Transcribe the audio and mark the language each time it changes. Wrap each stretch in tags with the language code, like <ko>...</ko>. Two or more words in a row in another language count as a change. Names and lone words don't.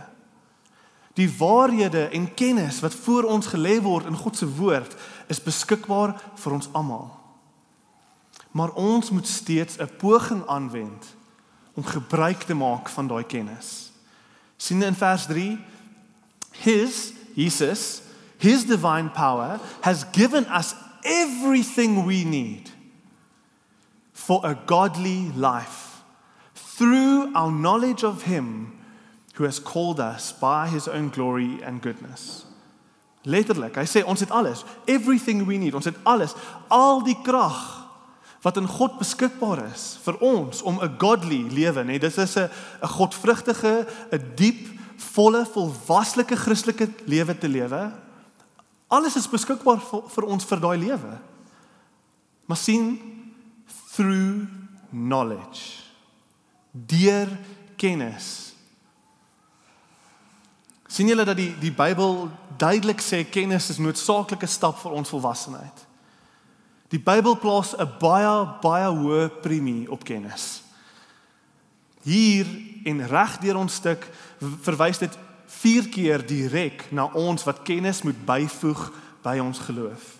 <af>Die waarhede en kennis wat voor ons gelê word in God se woord, is beskikbaar vir ons almal. Maar ons moet steeds 'n poging aanwend om gebruik te maak van daai kennis. Sien in vers 3, Jesus,</af> <en>His divine power has given us everything we need for a godly life through our knowledge of Him who has called us by His own glory and goodness.</en> <af>Letterlik, hy sê ons het alles,</af> <en>everything we need,</en> <af>ons het alles, al die krag wat in God beskikbaar is vir ons om 'n godly lewe, nee, dit is 'n godvrugtige, 'n diep, volle, volwaslike Christelike lewe te lewe. Alles is beskikbaar vir ons vir daai lewe. Maar sien,</af> <en>through knowledge,</en> <af>deur kennis. Sien julle dat die Bybel duidelik sê kennis is 'n noodsaaklike stap vir ons volwassenheid. Die Bybel plaas 'n baie hoë premie op kennis. Hier en reg deur ons stuk verwys dit 4 keer direk na ons wat kennis moet byvoeg by ons geloof.</af>